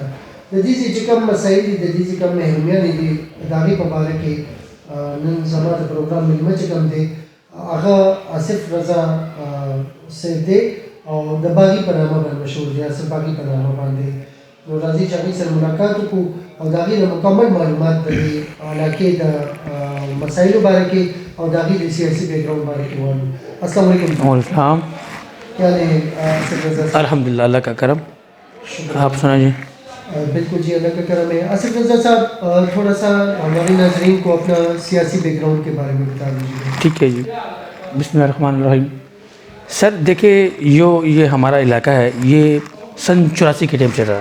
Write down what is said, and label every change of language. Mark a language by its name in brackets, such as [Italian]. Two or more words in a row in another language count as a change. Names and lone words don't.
[Pashto] د دې چې کوم مسایل دي، د دې چې کوم اهمیانې دي، د هغې په باره کې نن زما د پروګرام مېلمه چې کوم دی هغه آصف رضا صاحب دی او د باغي په نامه باندې مشهور دی، آصف باغي په نامه باندې. نو راځئ چې هغوی سره ملاقات وکړو او د هغې نه مکمل معلومات د دې علاقې د مسایلو باره کې او د هغې د سیاسي [English] background [Pashto] باره کې واورو. [Arabic] السلام علیکم. وعلیکم السلام. [Urdu] کیا ہے آصف رضا صاحب؟ [Arabic] الحمد للہ، [Urdu] اللہ کا کرم. آپ سنا جی. بالکل جی، اللہ کا کرم ہے. آصف رضا صاحب تھوڑا سا ہمارے ناظرین کو اپنا سیاسی [English] background [Urdu] کے بارے میں بتا دیجیے. ٹھیک ہے جی. [Arabic] بسم اللہ الرحمن الرحیم. [Urdu] سر دیکھیے، یہ ہمارا علاقہ ہے، یہ سن 84 کے ٹائم سے رہا.